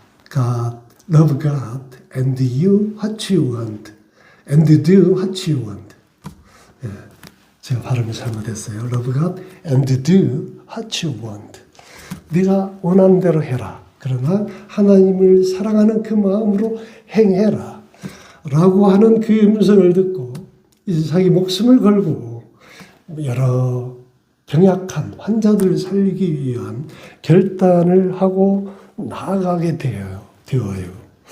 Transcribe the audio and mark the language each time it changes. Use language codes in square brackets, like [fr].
[en] God, love God and you what you want and do what you want. [ko] 예, 제가 발음이 잘못했어요. [en] Love God and do what you want. [ko] 네가 원하는 대로 해라. 그러나 하나님을 사랑하는 그 마음으로 행해라. 라고 하는 그 음성을 듣고 이제 자기 목숨을 걸고 여러 병약한 환자들을 살리기 위한 결단을 하고 나아가게 되어요.